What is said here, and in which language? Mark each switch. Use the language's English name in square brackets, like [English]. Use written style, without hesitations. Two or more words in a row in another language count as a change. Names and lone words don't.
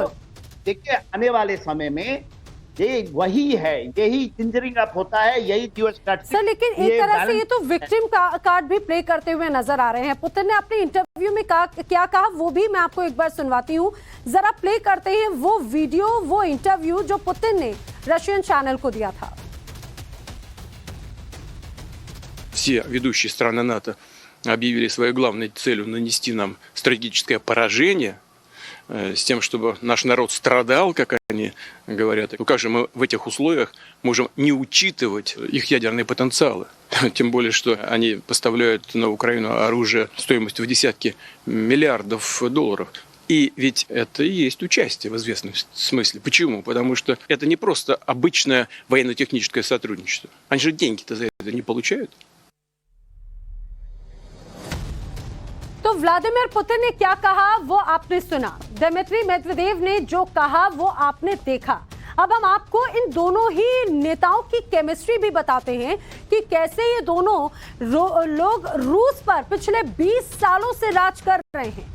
[Hindi] तो देखिए आने वाले समय में ये वही है, यही [English] gingering up [Hindi] होता है, यही सर, लेकिन एक तरह से ये तो [English] victim card [Hindi] भी प्ले करते हुए नजर आ रहे हैं। पुतिन ने अपने इंटरव्यू में क्या कहा वो भी मैं आपको एक बार सुनवाती हूँ, जरा प्ले करते हैं वो वीडियो, वो इंटरव्यू जो पुतिन ने [English] Russian channel [Hindi] को दिया था। [Russian] Все ведущие страны НАТО объявили своей главной целью нанести нам стратегическое поражение. с тем, чтобы наш народ страдал, как они говорят. Ну как же мы в этих условиях можем не учитывать их ядерные потенциалы? Тем более, что они поставляют на Украину оружие стоимостью в десятки миллиардов долларов. И ведь это и есть участие в известном смысле. Почему? Потому что это не просто обычное военно-техническое сотрудничество. Они же деньги-то за это не получают. [Hindi] तो व्लादिमीर पुतिन ने क्या कहा वो आपने सुना, दिमित्री मेदवेदेव ने जो कहा वो आपने देखा। अब हम आपको इन दोनों ही नेताओं की केमिस्ट्री भी बताते हैं कि कैसे ये दोनों लोग रूस पर पिछले 20 सालों से राज कर रहे हैं।